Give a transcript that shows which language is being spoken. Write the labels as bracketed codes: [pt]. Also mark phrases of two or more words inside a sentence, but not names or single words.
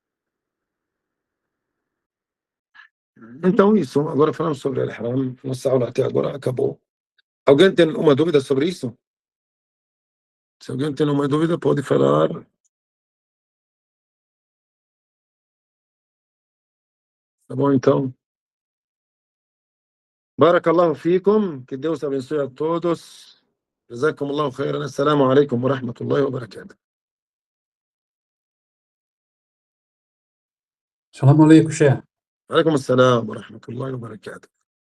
[pt] Então, isso. Agora falamos sobre al-ihram. Nossa aula até agora acabou. Alguém tem uma dúvida sobre isso? Se alguém tem uma dúvida, pode falar. Tá bom, então. [ar] بارك الله فيكم. [pt] Que Deus abençoe a todos. [ar] جزاكم الله خيرا السلام عليكم ورحمة الله وبركاته. السلام عليكم شيخ. عليكم السلام ورحمة الله وبركاته.